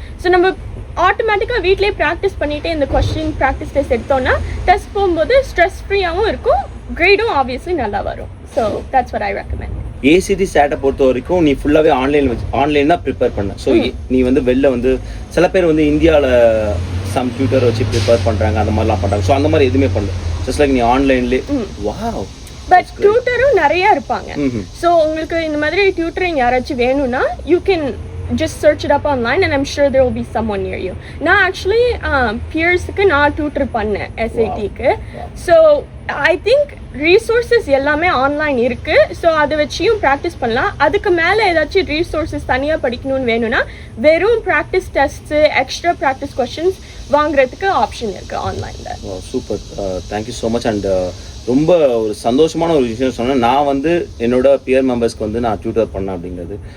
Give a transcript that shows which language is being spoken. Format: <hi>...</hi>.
<ta>So நம்ம ஆட்டோமேட்டிக்காக வீட்லேயே ப்ராக்டிஸ் பண்ணிவிட்டு இந்த கொஸ்டின் ப்ராக்டிஸ் டெஸ்ட் எடுத்தோன்னா டெஸ்ட் போகும்போது ஸ்ட்ரெஸ் ஃப்ரீயாகவும் இருக்கும், கிரேடும் ஆப்வியஸ்லி நல்லா வரும்.</ta> <en>So that's what I recommend.</en> <ta>ACT ஸ்டாட்டை பொறுத்த வரைக்கும் நீ ஃபுல்லாகவே ஆன்லைன் தான் ப்ரிப்பேர் பண்ண. ஸோ நீ வந்து வெளில வந்து சில பேர் வந்து இந்தியாவில் சம் டியூட்டர் வச்சு ப்ரிப்பேர் பண்ணுறாங்க, அந்த மாதிரிலாம் பண்ணுறாங்க. ஸோ அந்த மாதிரி எதுவுமே பண்ணல, ஜஸ்ட் லைக் நீ ஆன்லைன்லேயே. வாவ். பட் டியூட்டரும் நிறையா இருப்பாங்க. ஸோ உங்களுக்கு இந்த மாதிரி டியூட்டரிங் யாராச்சும் வேணும்னா</ta> <en>You can just search it up online and I'm sure there will be someone near you.</en> <ta>நான் actually peersக்கு நான் tutor பண்ணேன் SATக்கு.</ta> <en>So I think</en> <ta>resources எல்லாமே ஆன்லைன் இருக்கு. ஸோ அதை வச்சியும் ப்ராக்டிஸ் பண்ணலாம். அதுக்கு மேலே ஏதாச்சும் ரீசோர்ஸஸ் தனியாக படிக்கணும்னு வேணும்னா வெறும் practice test, extra practice questions வாங்குறதுக்கு ஆப்ஷன் இருக்குது ஆன்லைனில்.</ta> <en>Super, thank you so much.</en> <ta>And ரொம்ப ஒரு சந்தோஷமான ஒரு விஷயம் சொன்னேன். நான் வந்து என்னோட பியர் மெம்பர்ஸ்க்கு வந்து நான் டியூட்டர் பண்ணேன் அப்படிங்கிறது.</ta>